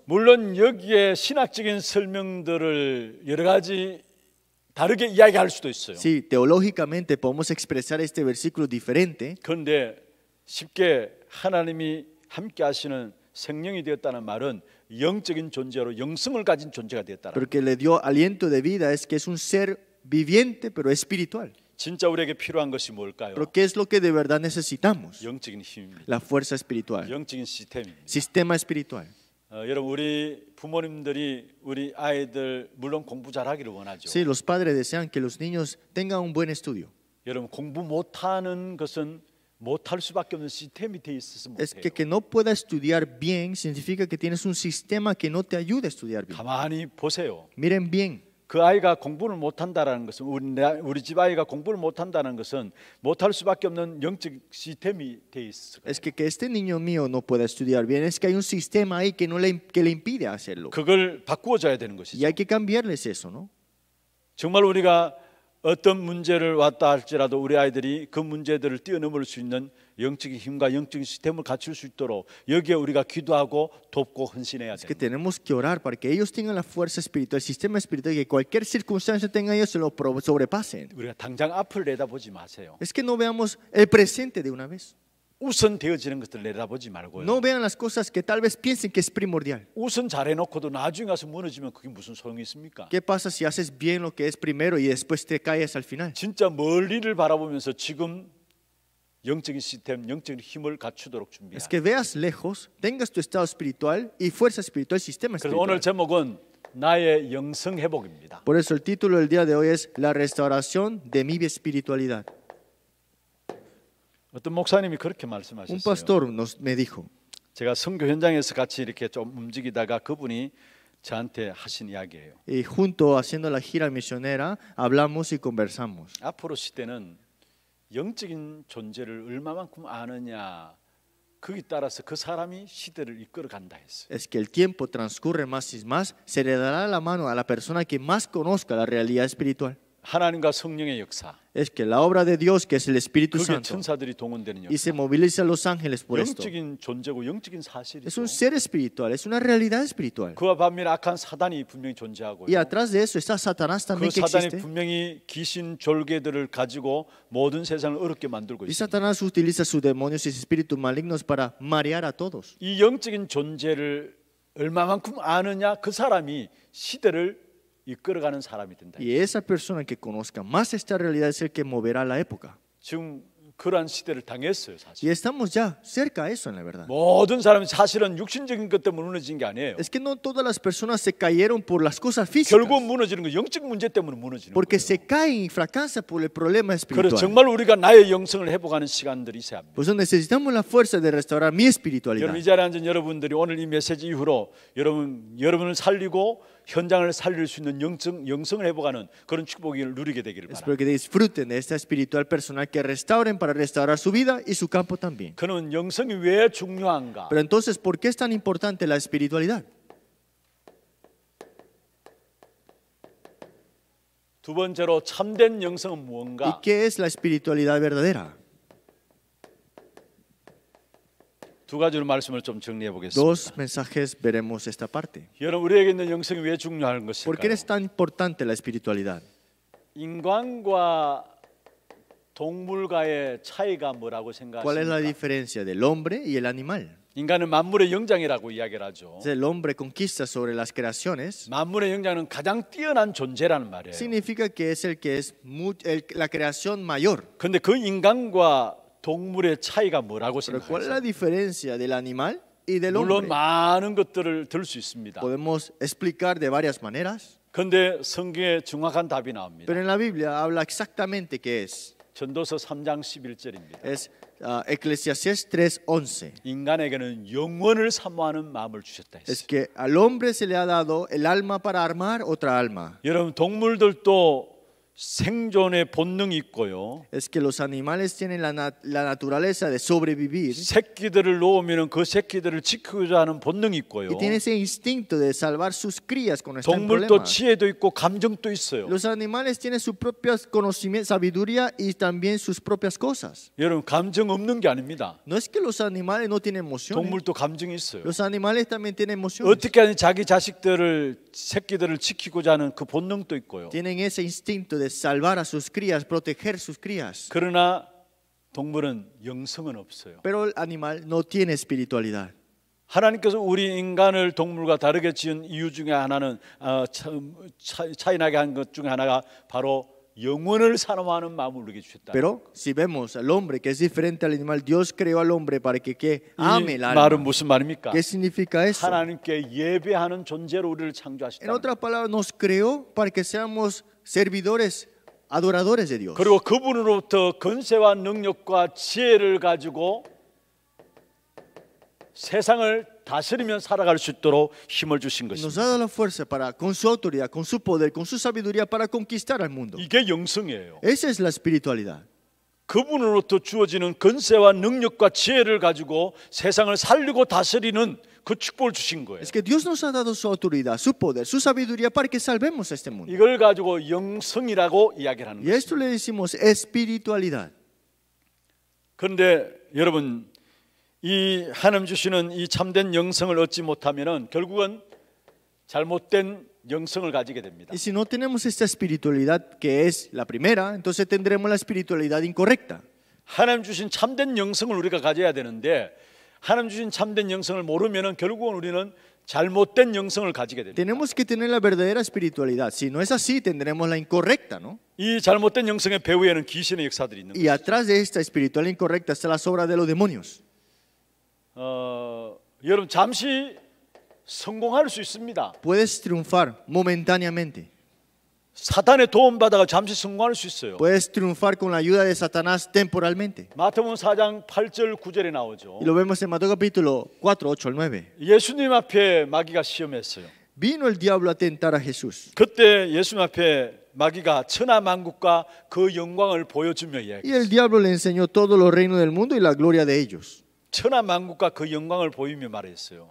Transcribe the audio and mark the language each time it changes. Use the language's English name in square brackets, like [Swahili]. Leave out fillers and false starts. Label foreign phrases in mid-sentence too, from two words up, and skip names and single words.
[Korean] 물론 여기에 신학적인 설명들을 여러 가지 다르게 이야기할 수도 있어요. [Spanish] Sí, teológicamente podemos expresar este versículo diferente, [Korean] 그런데 쉽게 하나님이 함께 하시는 생명이 되었다는 말은 영적인 존재로 영성을 가진 존재가 되었다는 [Spanish] pero que le dio aliento de vida es que es un ser viviente pero espiritual. [Korean] 진짜 우리에게 필요한 것이 뭘까요? [Spanish] Pero ¿qué es lo que de verdad necesitamos? [Korean] 영적인 힘입니다. [Spanish] La fuerza espiritual, [Korean] 영적인 시스템입니다. [Spanish] sistema espiritual. [Korean] 여러분 우리 부모님들이 우리 아이들 물론 공부 잘하기를 원하죠. [Spanish] Sí, los padres desean que los niños tengan un buen estudio. [Korean] 여러분 공부 못하는 것은 못할 수밖에 없는 시스템이 돼 있어서 [Spanish] Es [Korean] 못해요. [Spanish] que no pueda estudiar bien significa que tienes un sistema que no te ayuda a estudiar bien. [Korean] 가만히 보세요. [Spanish] Miren bien, [Korean] 그 아이가 공부를 못한다라는 것은 우리 집 아이가 공부를 못한다는 것은 못할 수밖에 없는 영적 시스템이 돼 있어. [Spanish] es que este niño mío no pueda estudiar bien, es que hay un sistema ahí que que le impide hacerlo. [Korean] 그걸 바꾸어줘야 되는 [Spanish] Y [Korean] 것이죠. [Spanish] hay que cambiarles eso, ¿no? [Korean] 정말 우리가 어떤 문제를 왔다 할지라도 우리 아이들이 그 문제들을 뛰어넘을 수 있는 영적인 힘과 영적인 시스템을 갖출 수 있도록 여기에 우리가 기도하고 돕고 헌신해야 [Spanish] Es que [Korean] 돼요. [Spanish] tenemos que orar para que ellos tengan la fuerza espiritual, el sistema espiritual, que cualquier circunstancia tengan ellos se lo sobrepasen. [Korean] 우리가 당장 앞을 내다보지 마세요. [Spanish] Es que no veamos el presente de una vez. [Korean] 우선 되어지는 것들 내다보지 말고요. [Spanish] No vean las cosas que tal vez piensen que es primordial. [Korean] 우선 잘해놓고도 나중에 가서 무너지면 그게 무슨 소용이 있습니까? [Spanish] ¿Qué pasa si haces bien lo que es primero y después te caes al final? [Korean] 진짜 멀리를 바라보면서 지금 영적인 시스템, 영적인 힘을 갖추도록 준비해야 [Spanish] Es que veas lejos, tengas tu estado espiritual y fuerza espiritual, sistema [Korean] 그래서 오늘 [Spanish] espiritual. [Korean] 제목은 나의 영성 회복입니다. [Spanish] Por eso el título del día de hoy es La restauración de mi espiritualidad. [Korean] 어떤 목사님이 그렇게 [Spanish] Un [Korean] 말씀하셨어요. [Spanish] pastor me dijo, [Korean] 제가 선교 현장에서 같이 이렇게 좀 움직이다가 그분이 저한테 하신 이야기예요. [Spanish] y junto haciendo la gira misionera, hablamos y conversamos. [Korean] 앞으로 시대는 영적인 존재를 얼마만큼 아느냐 거기 따라서 그 사람이 시대를 이끌어 간다 했어요. [Spanish] Es que el tiempo transcurre más y más, se le dará la mano a la persona que más conozca la realidad espiritual. [Korean] 하나님과 성령의 역사. [Spanish] es que la obra de Dios, que es el Espíritu [Korean] 그게 [Spanish] Santo, [Korean] 천사들이 동원되는 [Spanish] y se [Korean] 역사. [Spanish] moviliza a los ángeles por esto. [Korean] 영적인 존재고 영적인 [Spanish] Es [Korean] 사실이죠. [Spanish] un ser espiritual, es una realidad espiritual. [Korean] 그와 반면에 악한 사단이 분명히 존재하고요. [Spanish] Y atrás de eso está Satanás [Korean] 그 [Spanish] también que [Korean] 사단이 [Spanish] existe. [Korean] 분명히 귀신 졸개들을 가지고 모든 세상을 어렵게 만들고 [Spanish] Y [Korean] 있습니다. [Spanish] Satanás utiliza sus demonios y sus espíritus malignos para marear a todos. [Korean] 이 영적인 존재를 얼마만큼 아느냐 그 사람이 시대를 이끌어가는 사람이 된다. [Spanish] Y esa persona que conozca más esta realidad es el que moverá la época. [Korean] 지금 그러한 시대를 당했어요, [Spanish] Y [Korean] 사실. [Spanish] estamos ya cerca a eso en la verdad. [Korean] 모든 사람이 사실은 육신적인 것 때문에 무너진 게 아니에요. [Spanish] Es que no todas las personas se cayeron por las cosas físicas, [Korean] 결국 무너지는 건 영적 문제 때문에 무너지는 [Spanish] porque [Korean] 거예요. [Spanish] se caen y fracasan por el problema [Korean] 그래서 [Spanish] espiritual. [Korean] 정말 우리가 나의 영성을 회복하는 시간들이 있어야 합니다. [Spanish] Por eso necesitamos la fuerza de restaurar mi espiritualidad. [Korean] 여러분 이 자리에 앉은 여러분들이 오늘 이 메시지 이후로 여러분을 살리고 현장을 살릴 수 있는 영성을 회복하는 그런 축복을 누리게 되기를 바랍니다. [Spanish] Espero que disfruten de esta espiritual personal que restauren para restaurar su vida y su campo también. [Korean] 그는 영성이 왜 중요한가? [Spanish] Pero entonces, ¿por qué es tan importante la espiritualidad? [Korean] 두 번째로 참된 영성은 [Spanish] ¿Y [Korean] 무언가? [Spanish] qué es la espiritualidad verdadera? [Korean] 두 가지로 말씀을 좀 정리해 보겠습니다. [Spanish] Dos mensajes veremos esta parte. [Korean] 여러분 우리에게 있는 영성이 왜 중요한 [Spanish] ¿Por qué [Korean] 것일까요? [Spanish] es tan importante la espiritualidad? [Korean] 인간과 동물과의 차이가 뭐라고 [Spanish] ¿Cuál es la [Korean] 생각하십니까? [Spanish] diferencia del hombre y el animal? [Korean] 인간은 만물의 영장이라고 이야기를 하죠. [Spanish] El hombre conquista sobre las creaciones. [Korean] 만물의 영장은 가장 뛰어난 존재라는 말이에요. [Spanish] Significa que es el que es la creación mayor. [Korean] 그런데 그 인간과 동물의 차이가 뭐라고 [Spanish] Pero ¿cuál es la [Korean] 생각하세요? [Spanish] diferencia del animal y del [Korean] 물론 [Spanish] hombre? [Korean] 많은 것들을 들 수 있습니다. [Spanish] Podemos explicar de varias maneras, [Korean] 그런데 성경에 정확한 답이 나옵니다. [Spanish] pero en la Biblia habla exactamente qué es. [Korean] 전도서 3장 11절입니다. [Spanish] Es Eclesiastés 3:11. [Korean] 인간에게는 영원을 사모하는 마음을 주셨다 [Spanish] Es [Korean] 했어요. [Spanish] que al hombre se le ha dado el alma para armar otra alma. [Korean] 여러분 동물들도 생존의 본능이 있고요. [Spanish] Es que los animales tienen la naturaleza de sobrevivir [Korean] 새끼들을 놓으면 그 새끼들을 지키고자 하는 본능이 있고요. [Spanish] y tiene ese instinto de salvar sus crías cuando están en [Korean] 동물도 [Spanish] problemas. [Korean] 지혜도 있고 감정도 있어요. [Spanish] Los animales tienen su propia conocimiento, sabiduría y también sus propias cosas. [Korean] 여러분 감정 없는 게 아닙니다. [Spanish] No es que los animales no tienen emociones. [Korean] 동물도 감정이 있어요. [Spanish] Los animales también tienen emociones. [Korean] 어떻게 하든 자기 새끼들을 지키고자 하는 그 본능도 있고요. [Spanish] Tienen ese instinto de salvar a sus crías, proteger sus crías. [Korean] 그러나 동물은 영성은 없어요. [Spanish] Pero el animal no tiene espiritualidad. [Korean] 하나님께서 우리 인간을 동물과 다르게 지은 이유 중에 하나는 차이나게 한 것 중에 하나가 바로 영혼을 사모하는 마음을 우리에게 주셨다. [Spanish] Pero si vemos al hombre que es diferente al animal, Dios creó al hombre para que ame [Korean] 이 [Spanish] el [Korean] 말은 [Spanish] alma. [Korean] 무슨 말입니까? [Spanish] ¿Qué significa eso? [Korean] 하나님께 예배하는 존재로 우리를 [Spanish] En [Korean] 창조하셨다. [Spanish] otras palabras, nos creó para que seamos servidores, adoradores de Dios. [Korean] 그리고 그분으로부터 권세와 능력과 지혜를 가지고 세상을 다스리며 살아갈 수 있도록 힘을 주신 [Spanish] Nos [Korean] 것입니다. [Spanish] ha dado la fuerza para, con su autoridad, con su poder, con su sabiduría, para conquistar al mundo. [Korean] 이게 영성이에요. [Spanish] Esa es la espiritualidad. [Korean] 그분으로부터 주어지는 권세와 능력과 지혜를 가지고 세상을 살리고 다스리는 그 축복을 주신 거예요. [Spanish] Es que Dios nos ha dado su autoridad, su poder, su sabiduría para que salvemos a este mundo. [Korean] 이걸 가지고 영성이라고 이야기를 하는 [Spanish] Y a esto [Korean] 것입니다. [Spanish] le decimos espiritualidad. [Korean] 그런데 여러분 이 하나님 주시는 이 참된 영성을 얻지 못하면은 결국은 잘못된 영성을 가지게 됩니다. [Spanish] Y si no tenemos esta espiritualidad que es la primera, entonces tendremos la espiritualidad incorrecta. [Korean] 하나님 주신 참된 영성을 우리가 가져야 되는데 하나님 주신 참된 영성을 모르면은 결국은 우리는 잘못된 영성을 가지게 됩니다. [Spanish] Tenemos que tener la verdadera espiritualidad. Si no es así, tendremos la incorrecta, ¿no? [Korean] 이 잘못된 영성의 배후에는 귀신의 역사들이 있는 [Spanish] Y [Korean] 거예요. [Spanish] atrás de esta espiritualidad incorrecta está la obra de los demonios. [Korean] 여러분 잠시 성공할 수 있습니다. [Spanish] Puedes triunfar momentáneamente. [Korean] 사탄의 도움 받아가 잠시 성공할 수 있어요. [Spanish] Puedes triunfar con la ayuda de Satanás temporalmente. [Korean] 마태복음 4장 8절 9절에 나오죠. [Spanish] Y lo vemos en Mateo capítulo 4, 8 al 9. [Korean] 예수님 앞에 마귀가 시험했어요. [Spanish] Vino el diablo a tentar a Jesús. [Korean] 그때 예수님 앞에 마귀가 천하만국과 그 영광을 보여주며 [Spanish] Y [Korean] 이야기했어요. [Spanish] el diablo le enseñó todos los reinos del mundo y la gloria de ellos. [Korean] 천하 만국과 그 영광을 보이며 말했어요.